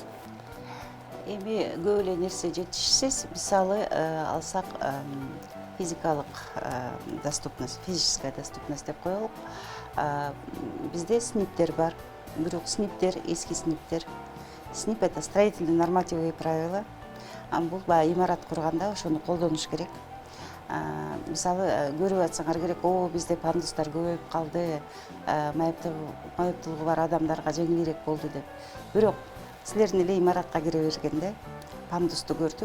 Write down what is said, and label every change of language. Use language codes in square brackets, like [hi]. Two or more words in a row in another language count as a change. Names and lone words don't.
[ky] Эми көп эле нерсе жетишсиз. Мисалы алсак физикалык доступность, [ru] физическая доступность [ky] деп коелук. Бизде сниптер бар. Бирок сниптер эски сниптер. [ru] СНИП это строительно-нормативные правила. [ky] Бул имарат курганда ошону колдонуш керек. Мисалы көрүп атсаңар керек, бизде пандустар көбөйүп калды, майыптуулугу бар адамдарга жеңилирээк болду деп. Бирок силердин эле имаратка кире бергенде пандусту көрдүк.